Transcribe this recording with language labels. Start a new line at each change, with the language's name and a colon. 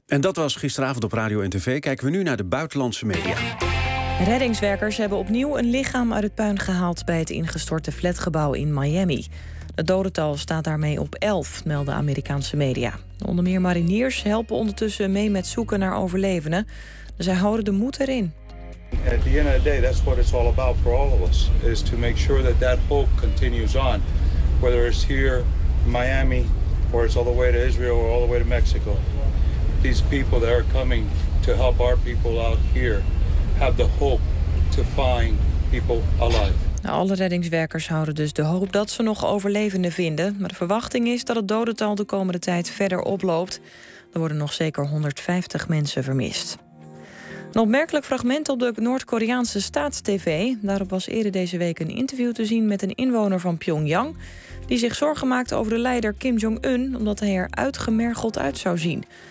Dutch: En dat was gisteravond op Radio en TV. Kijken we nu naar de buitenlandse media. Reddingswerkers hebben opnieuw een lichaam uit het puin gehaald bij het ingestorte flatgebouw in Miami. Het dodental staat daarmee op 11, melden Amerikaanse media. Onder meer mariniers helpen ondertussen mee met zoeken naar overlevenden. Zij houden de moed erin.
English: At the end of the day, that's what it's all about for all of us, is to make sure that that hope continues on, whether it's here in Miami or it's all the way to Israel or all the way to Mexico. These people that are coming to help our people out here have the hope to find people alive.
Dutch: Alle reddingswerkers houden dus de hoop dat ze nog overlevenden vinden, maar de verwachting is dat het dodental de komende tijd verder oploopt. Er worden nog zeker 150 mensen vermist. Een opmerkelijk fragment op de Noord-Koreaanse staats-TV. Daarop was eerder deze week een interview te zien met een inwoner van Pyongyang die zich zorgen maakte over de leider Kim Jong-un, omdat hij er uitgemergeld uit zou zien.